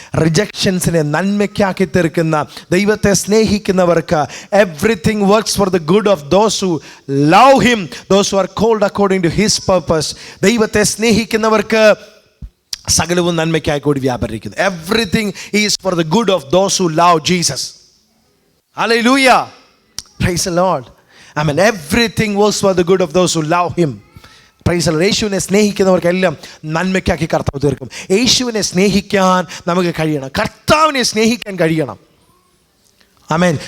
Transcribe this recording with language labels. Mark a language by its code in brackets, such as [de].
[ml] റിജക്ഷൻസിനെ നന്മയ്ക്കാക്കി തീർക്കുന്ന ദൈവത്തെ സ്നേഹിക്കുന്നവർക്ക് [en] Everything works for the good of those who love him, those who are called according to his purpose. [ml] ദൈവത്തെ സ്നേഹിക്കുന്നവർക്ക് സകലവും നന്മയ്ക്കായി കൂടി വ്യാപരിക്കുന്നു. [en] Everything is for the good of those who love Jesus. Hallelujah. Praise the Lord. Amen. Everything works for the good of those who love him. Praise the Lord. [ml] യേശുവിനെ സ്നേഹിക്കുന്നവർക്കെല്ലാം നന്മയ്ക്കാക്കി കർത്താവ് തീർക്കും. യേശുവിനെ സ്നേഹിക്കാൻ നമുക്ക് കഴിയണം, കർത്താവിനെ സ്നേഹിക്കാൻ കഴിയണം. ആമേൻ.